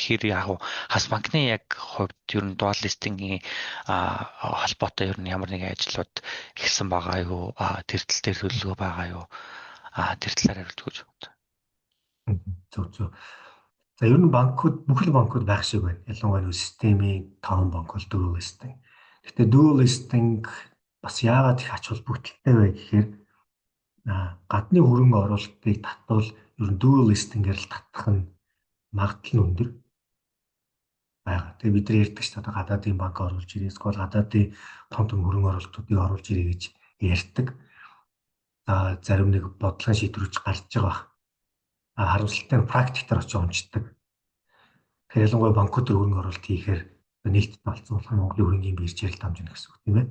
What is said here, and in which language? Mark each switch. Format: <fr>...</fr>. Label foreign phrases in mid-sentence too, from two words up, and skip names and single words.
<mn>Тэгэхээр яг хас банкны яг хувьд ер нь</mn> <en>дуal listing-</en> <mn>ийн холбоотой ер нь ямар нэгэн ажлууд ихсэн байгаа юу? Тэр тал дээр төлөвлөгөө байгаа юу? Тэр талаар хариулт өгч байна. Зөв. За ер нь банкуд бүхэл банкуд байх шиг байна. Ялангуяа нэг системийн 5 банк бол</mn> <en>dual listing.</en> <mn>Гэхдээ</mn> <en>dual listing</en> <mn>бас яагаад их ач холбогдолтой вэ гэхээр гадны хөрөнгө оруулалтыг татвал ер нь</mn> <en>dual listing-</en> <mn>ээр л татах нь магадлал нь өндөр байгаа. Тэгээ бид нар ярьдаг шүү дээ гадаадын банк оруулж ирээ, эсвэл гадаадын том хөрөнгө оруулалтуудыг оруулж ирээ гэж ярьдаг. За зарим нэг бодлогын шийдвэрч гарч байгаа. Харамсалтай нь практиктээр очиж унцдаг. Тэгэхээр ялангуяа банкуд төр хөрөнгө оруулалт хийхээр нийтэд олцуулах нь Монголын хөрөнгийн биржээр дамжина гэсэн үг тийм ээ.</mn>